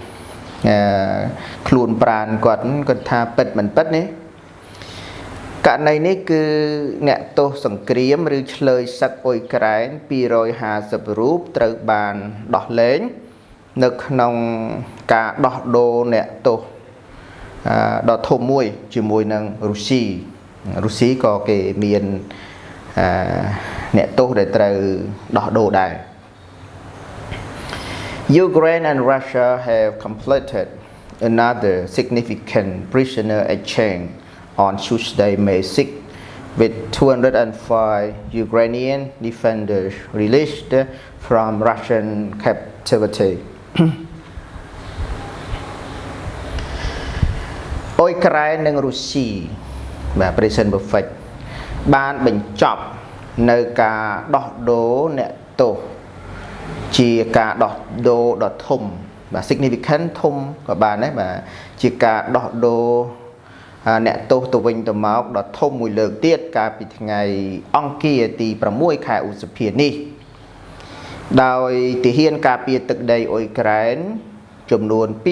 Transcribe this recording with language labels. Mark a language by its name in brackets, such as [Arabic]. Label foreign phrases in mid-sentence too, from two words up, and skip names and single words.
[Khmer] ខ្លួនប្រាណគាត់ថាពិតមិនពិតនេះករណីនេះគឺអ្នកទោសសង្គ្រាមឬឆ្លើយសឹកអ៊ុយក្រែន250រូបត្រូវបានដោះលែងនៅក្នុងការដោះដូរអ្នកទោសដ៏ធំមួយជាមួយនឹងរុស្ស៊ីក៏គេមានអ្នកទោសដែលត្រូវដោះដូរដែរ [English] Ukraine and Russia have completed another significant prisoner exchange on Tuesday, May 6, with 205 Ukrainian defenders released from Russian captivity. [Khmer] អ៊ុយក្រែននិងរុស្ស៊ីបាទ [English] Prison Perfect [Khmer] បានបញ្ចប់នៅការដោះដូរអ្នក ទោសជាការដោះដូរដ៏ធំបាទ significant ធំក៏បានដែរបាទជាការដោះដូរអ្នកទោសទៅវិញទៅមកដ៏ធំមួយលើកទៀតកាលពីថ្ងៃអង្គារទី6ខែឧសភានេះដោយទាហានការពារទឹកដីអ៊ុយក្រែនចំនួន